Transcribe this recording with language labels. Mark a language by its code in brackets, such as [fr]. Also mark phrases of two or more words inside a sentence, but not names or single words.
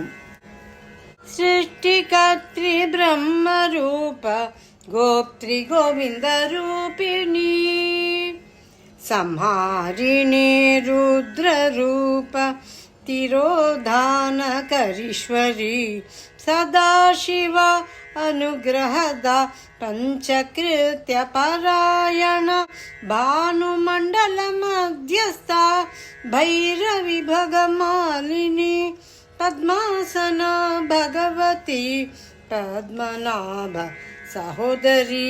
[sa] सृष्टिकर्त्री ब्रह्म रूपा गोप्त्री गोविन्द रूपिणी संहारिणी रुद्र रूपा तिरोधानकरीश्वरी சதாசிவ अनुग्रहदा पंचकृत्य परायण भानुमंडल मध्यस्था भैरवी भगमालिनी पद्मासन भगवती पद्मनाभ सहोदरी